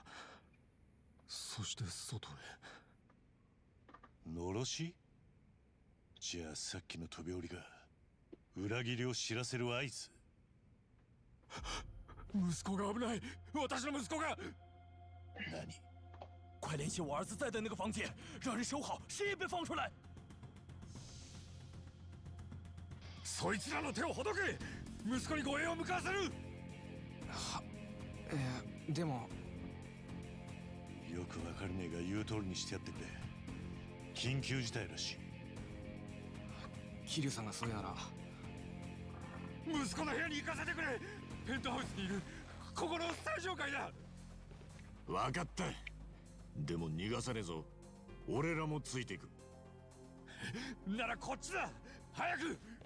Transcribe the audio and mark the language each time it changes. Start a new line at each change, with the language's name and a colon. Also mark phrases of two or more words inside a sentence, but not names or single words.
Japanese: そして外へ。のろし？じゃあさっきの飛び降りが裏切りを知らせる合図？息子が危ない。私の息子が。何？
Chinese: 快联系我儿子在的那个房间，让人守好，谁也别放出来。
Japanese: そいつらの手をほどけ。息子に護衛を向かわせる。でもよくわかるねえが言う通りにしてやってくれ。緊急事態らしい。桐生さんがそれなら。息子の部屋に行かせてくれ。ペントハウスにいる。ここの最上階だ。わかった。でも逃がさねえぞ。俺らもついていく。ならこっちだ。早く。